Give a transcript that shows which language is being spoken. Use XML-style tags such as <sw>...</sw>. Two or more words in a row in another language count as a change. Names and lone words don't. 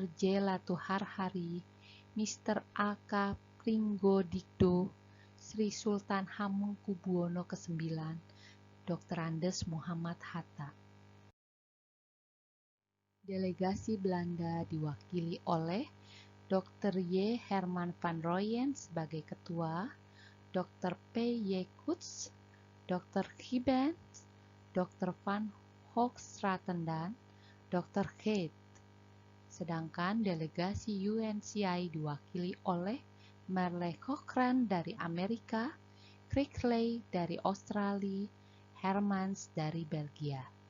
<id>J. Latuharhari, Mr. A.K. Pringgodikdo, Sri Sultan Hamengkubuwono ke-9, Dr. Andes Muhammad Hatta. Delegasi Belanda diwakili oleh Dr. Y. Herman van Rooyen sebagai ketua, Dr. P. Y. Koets, Dr. Gibbens, Dr. Van Hoogstraten, Dr. Keith. Sedangkan delegasi UNCI diwakili oleh Merle Cochran dari Amerika, Critchley dari Australia, Hermans dari Belgia.</id>